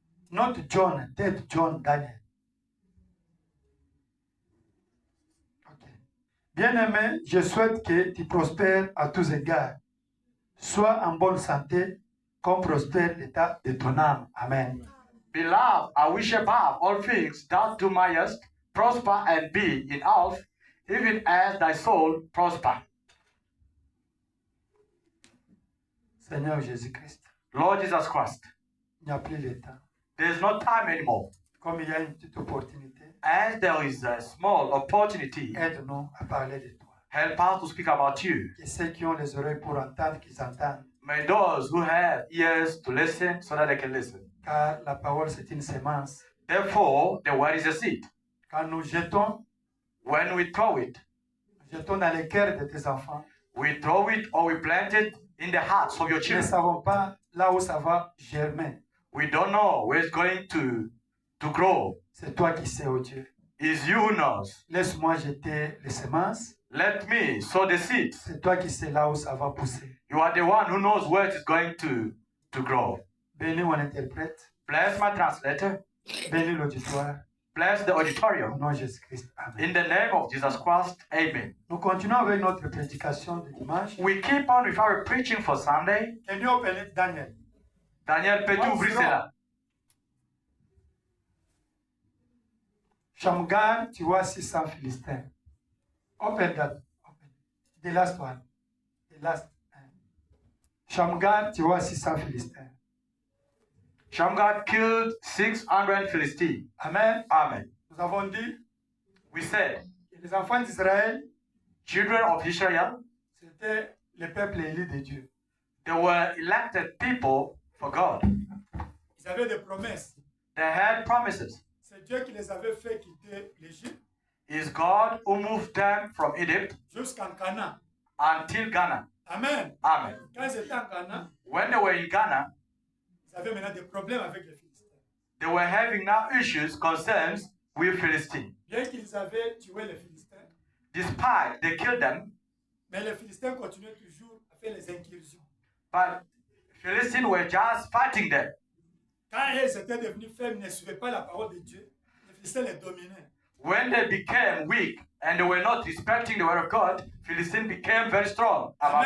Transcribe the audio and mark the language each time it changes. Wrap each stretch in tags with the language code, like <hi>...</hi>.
<en>Not John, 3 John, Daniel. Okay.</en> <fr>Bien-aimé, je souhaite que tu prospères à tous égards. Sois en bonne santé, comme prospère l'état de ton âme. Amen.</fr> <en>Beloved, I wish above all things that thou mayest prosper and be in health, even as thy soul prosper.</en> <fr>Seigneur Jésus-Christ,</fr> <en>Lord Jesus Christ,</en> <fr>il n'y a plus le temps.</fr> <en>there is no time anymore.</en> <fr>Comme il y a une petite opportunité,</fr> <en>As there is a small opportunity,</en> <fr>aide-nous à parler de toi.</fr> <en>help us to speak about you.</en> <fr>Que ceux qui ont les oreilles pour entendre, qu'ils entendent.</fr> <en>May those who have ears to listen so that they can listen.</en> <fr>Car la parole, c'est une sémence.</fr> <en>Therefore, the word is a seed.</en> <fr>Quand nous jetons,</fr> <en>When we throw it,</en> <fr>nous jetons dans les cœurs de tes enfants.</fr> <en>we throw it or we plant it in the hearts of your</en> <fr>Nous ne</fr> <en>children.</en> <fr>savons pas là où ça va germer.</fr> <en>We don't know where it's going to grow.</en> <fr>C'est toi qui sais, oh Dieu.</fr> <en>It's you who knows.</en> <fr>Laisse-moi jeter les semences.</fr> <en>Let me sow the seeds.</en> <fr>C'est toi qui sais là où ça va pousser.</fr> <en>You are the one who knows where it is going to grow.</en> <fr>Bénis mon interprète.</fr> <en>Bless my translator.</en> <fr>Bénis l'auditoire.</fr> <en>Bless the</en> <fr>Au</fr> <en>auditorium.</en> <fr>nom de Jésus-Christ. Amen.</fr> <en>In the name of Jesus Christ, amen.</en> <fr>Nous continuons avec notre prédication de dimanche.</fr> <en>We keep on with our preaching for Sunday. Can you open it, Daniel?</en> <fr>Daniel, peux-tu</fr> <en>What's</en> <fr>ouvrir</fr> <en>wrong?</en> <fr>cela? Shamgar, tu vois 600 Philistins.</fr> <en>Open that. Open. The last one. The last.</en> <fr>Shamgar, tu vois 600 Philistins.</fr> <en>Shamgar killed 600 Philistines.</en> <fr>Amen.</fr> <en>Amen.</en> <fr>Nous avons dit,</fr> <en>We say,</en> <fr>que les enfants d'Israël,</fr> <en>children of Israel,</en> <fr>c'était le peuple élu de Dieu.</fr> <en>they were elected people for God.</en> <fr>Ils avaient des promesses.</fr> <en>They had promises.</en> <fr>C'est Dieu qui les avait fait quitter l'Égypte</fr> <en>It's God who moved them from Egypt</en> <fr>jusqu'en Canaan.</fr> <en>until Ghana.</en> <fr>Amen.</fr> <en>Amen.</en> <fr>Quand ils étaient en Canaan,</fr> <en>When they were in Ghana,</en> <fr>ils avaient maintenant des problèmes avec les Philistins.</fr> <en>they were having now issues, concerns with Philistines.</en> <fr>Bien qu'ils avaient tué les Philistins,</fr> <en>Despite they killed them,</en> <fr>mais les Philistins continuaient toujours à faire les incursions.</fr> <en>but Philistines were just fighting them.</en> <fr>Quand ils étaient devenus faibles, ne suivaient pas la parole de Dieu, les Philistins les dominaient.</fr> <en>When they became weak and they were not respecting the word of God, Philistines became very strong about</en>